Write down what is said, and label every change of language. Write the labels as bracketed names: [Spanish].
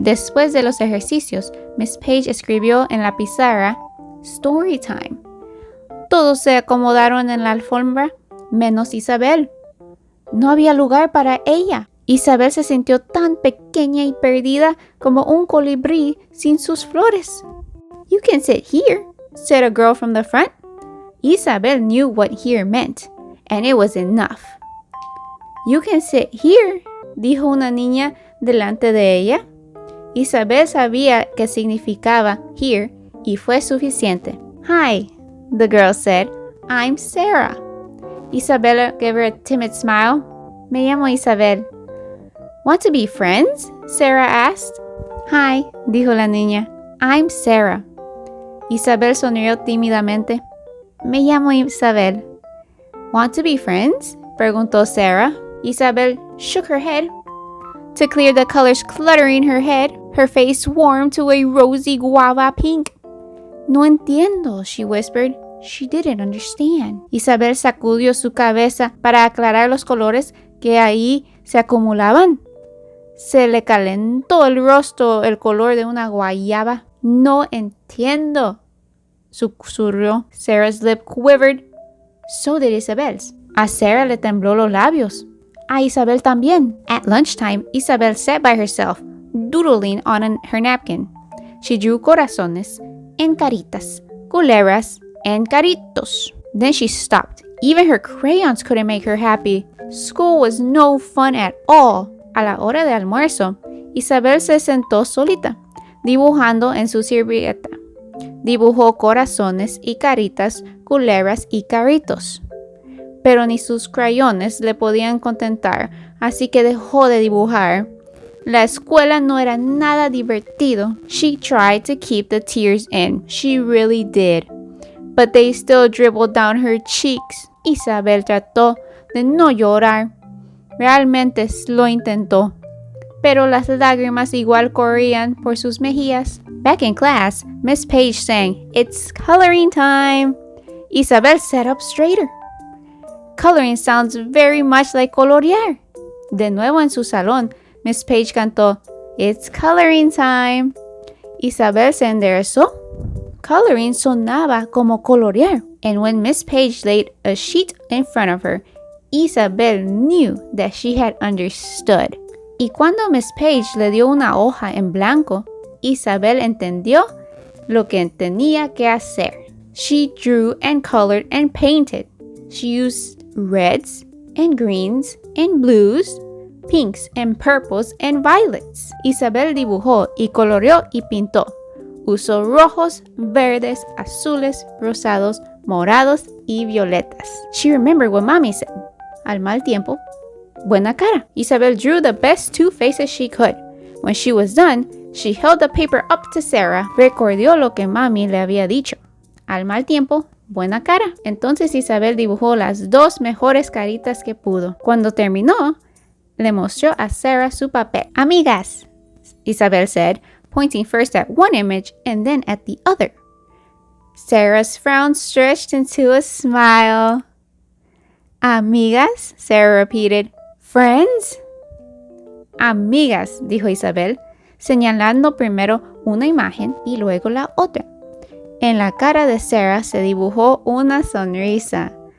[Spanish] Después de los ejercicios, Miss Page escribió en la pizarra, [English] "Story time." [Spanish] Todos se acomodaron en la alfombra, menos Isabel. No había lugar para ella. Isabel se sintió tan pequeña y perdida como un colibrí sin sus flores. [English] "You can sit here," said a girl from the front. Isabel knew what here meant, and it was enough. "You can sit here," [Spanish] dijo una niña delante de ella. Isabel sabía qué significaba here y fue suficiente. [English] "Hi," the girl said. "I'm Sarah." Isabel gave her a timid smile. [Spanish] "Me llamo Isabel." [English] "Want to be friends?" Sarah asked. "Hi," [Spanish] dijo la niña. [English] "I'm Sarah." [Spanish] Isabel sonrió tímidamente. "Me llamo Isabel." [English] "Want to be friends?" [Spanish] preguntó Sarah. [English] Isabel shook her head. To clear the colors cluttering her head, her face warmed to a rosy guava pink. [Spanish] "No entiendo," [English] she whispered. She didn't understand. [Spanish] Isabel sacudió su cabeza para aclarar los colores que ahí se acumulaban. Se le calentó el rostro el color de una guayaba. "No entiendo," susurró. [English] Sarah's lip quivered. So did Isabel's. [Spanish] A Sarah le tembló los labios. A Isabel también. [English] At lunchtime, Isabel sat by herself, doodling on her napkin. She drew [Spanish] corazones [English] and [Spanish] caritas, culebras [English] and [Spanish] caritos. [English] Then she stopped. Even her crayons couldn't make her happy. School was no fun at all. [Spanish] A la hora de almuerzo, Isabel se sentó solita, dibujando en su servilleta. Dibujó corazones y caritas, culebras y carritos. Pero ni sus crayones le podían contentar, así que dejó de dibujar. La escuela no era nada divertido. [English] She tried to keep the tears in. She really did. But they still dribbled down her cheeks. [Spanish] Isabel trató de no llorar. Realmente lo intentó. Pero las lágrimas igual corrían por sus mejillas. [English] Back in class, Miss Page sang, "It's coloring time." Isabel sat up straighter. Coloring sounds very much like colorear. [Spanish] De nuevo en su salón, Miss Page cantó, [English] "It's coloring time." [Spanish] Isabel se enderezó. Coloring sonaba como colorear. [English] And when Miss Page laid a sheet in front of her, Isabel knew that she had understood. [Spanish] Y cuando Miss Page le dio una hoja en blanco, Isabel entendió lo que tenía que hacer. [English] She drew and colored and painted. She used reds and greens and blues, pinks and purples and violets. [Spanish] Isabel dibujó y coloreó y pintó. Usó rojos, verdes, azules, rosados, morados y violetas. [English] She remembered what Mommy said. [Spanish] Al mal tiempo, buena cara. [English] Isabel drew the best two faces she could. When she was done, she held the paper up to Sarah. [Spanish] Recordó lo que Mami le había dicho. Al mal tiempo, buena cara. Entonces Isabel dibujó las dos mejores caritas que pudo. Cuando terminó, le mostró a Sarah su papel. [English] "Amigas," Isabel said, pointing first at one image and then at the other. Sarah's frown stretched into a smile. "Amigas," Sarah repeated. "Friends?" [Spanish] "Amigas," dijo Isabel, señalando primero una imagen y luego la otra. En la cara de Sarah se dibujó una sonrisa.